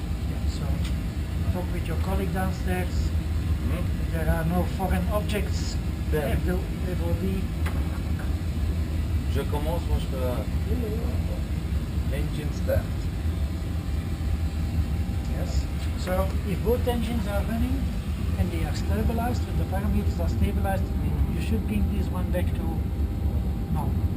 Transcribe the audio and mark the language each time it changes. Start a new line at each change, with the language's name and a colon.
English: Yeah, so talk with your colleague downstairs. There are no foreign objects. There. There will be.
French: Je commence, moi je fais la
English: engine start. Yes. So if both engines are running and they are stabilized, when the parameters are stabilized, you should bring this one back to normal.